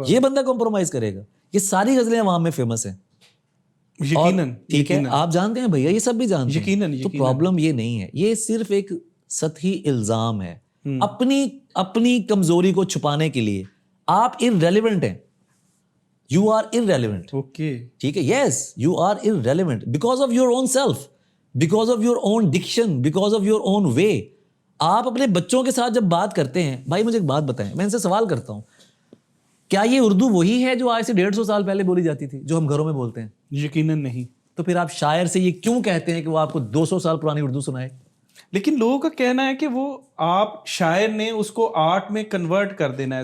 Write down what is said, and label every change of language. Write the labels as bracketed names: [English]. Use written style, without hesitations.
[Urdu] یہ بندہ کمپرومائز کرے گا. یہ ساری غزلیں عوام میں فیمس ہیں. یقیناً, ٹھیک ہے, آپ جانتے ہیں بھیا, یہ سب بھی جانتے ہیں. تو پرابلم یہ نہیں ہے, یہ صرف ایک سطحی الزام ہے اپنی کمزوری کو چھپانے کے لیے. آپ irrelevant ہیں. [English] You are irrelevant. [Urdu] اوکے ٹھیک ہے, [English] yes you are irrelevant because of your own self, because of your own diction, because of your own way. [Urdu] آپ اپنے بچوں کے ساتھ جب بات کرتے ہیں, بھائی مجھے ایک بات بتائیں, میں ان سے سوال کرتا ہوں, کیا یہ اردو وہی ہے جو آج سے 150 سال پہلے بولی جاتی تھی, جو ہم گھروں میں بولتے ہیں؟ یقیناً نہیں. تو پھر آپ شاعر سے یہ کیوں کہتے ہیں کہ وہ آپ کو 200 سال پرانی اردو سنائے؟ لیکن لوگوں کا کہنا ہے کہ وہ آپ شاعر نے اس کو آرٹ میں کنورٹ کر دینا ہے.